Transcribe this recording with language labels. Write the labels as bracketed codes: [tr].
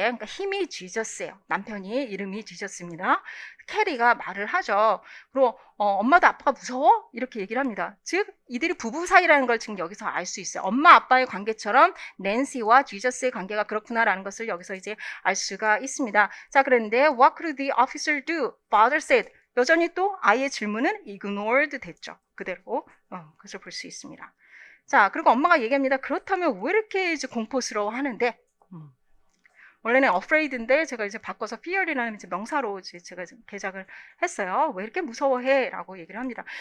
[ko] 그러니까 힘이 지저스예요. 남편이 이름이 지저스입니다. 캐리가 말을 하죠. 그리고 엄마도 아빠가 무서워? 이렇게 얘기를 합니다. 즉 이들이 부부 사이라는 걸 지금 여기서 알 수 있어요. 엄마 아빠의 관계처럼 낸시와 지저스의 관계가 그렇구나라는 것을 여기서 이제 알 수가 있습니다. 자, 그런데 [en] what could the officer do? Father said. [ko] 여전히 또 아이의 질문은 ignored 됐죠. 그대로 그것을 볼 수 있습니다. 자, 그리고 엄마가 얘기합니다. 그렇다면 왜 이렇게 이제 공포스러워 하는데? 원래는 afraid인데 제가 이제 바꿔서 fear이라는 이제 명사로 이제 제가 개작을 했어요. 왜 이렇게 무서워해? 라고 얘기를 합니다.